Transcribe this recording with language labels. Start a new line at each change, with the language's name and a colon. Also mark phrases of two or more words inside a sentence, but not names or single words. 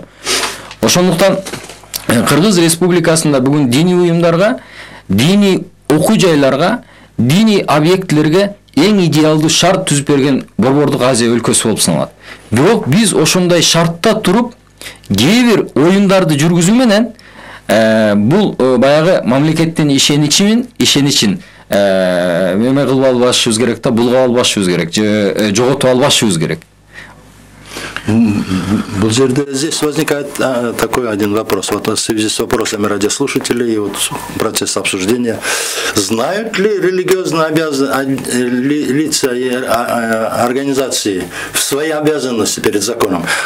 Kyrgyz: Ошондуктан Кыргыз Республикасында бүгүн диний уюмдарга, диний окуу жайларга, диний объектилерге эң идеалдуу шарт түзүп берген Борбордук Азия өлкөсү болуп саналат. Бирок биз ошондой шартта туруп, кээ бир оюндарды жүргүзүү менен бул баягы мамлекеттин ишеничин эме кылып албашыбыз керек да, булгап албашыбыз керек, жоготуп албашыбыз керек.
Russian: Здесь возникает такой один вопрос. Вот в связи с вопросами радиослушателей и вот процесс обсуждения. Знают ли религиозно лица и организации свои обязанности перед законом?